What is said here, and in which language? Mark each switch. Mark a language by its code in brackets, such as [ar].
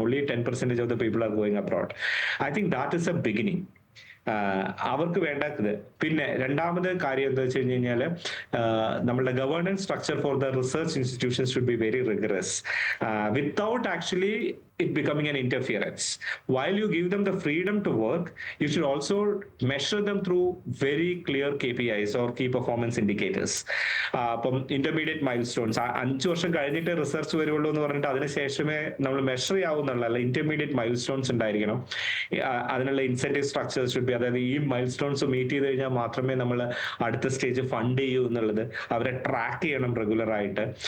[en] Only 10% of the people are going abroad. I think that is a beginning. [ml] അവർക്ക് വേണ്ടത്. പിന്നെ രണ്ടാമത് കാര്യം എന്താ വെച്ച് കഴിഞ്ഞ് കഴിഞ്ഞാൽ നമ്മളുടെ governance structure [en] For the research institutions should be very rigorous without actually it becoming an interference. While you give them the freedom to work, you should also measure them through very clear KPIs or key performance indicators. [ml] അപ്പം intermediate mile stones 5 വർഷം കഴിഞ്ഞിട്ട് research വരുള്ളൂ എന്ന് പറഞ്ഞിട്ട് അതിനുശേഷമേ നമ്മൾ measure ചെയ്യാവുന്നുള്ള intermediate mile stones ഉണ്ടായിരിക്കണം. അതിനുള്ള incentive structures [en] should be, [ml] അതായത് ഈ മൈൽ സ്റ്റോൺസ് മീറ്റ് ചെയ്ത് കഴിഞ്ഞാൽ മാത്രമേ നമ്മൾ അടുത്ത സ്റ്റേജ് ഫണ്ട് ചെയ്യൂ എന്നുള്ളത് അവരെ ട്രാക്ക് ചെയ്യണം റെഗുലർ ആയിട്ട്.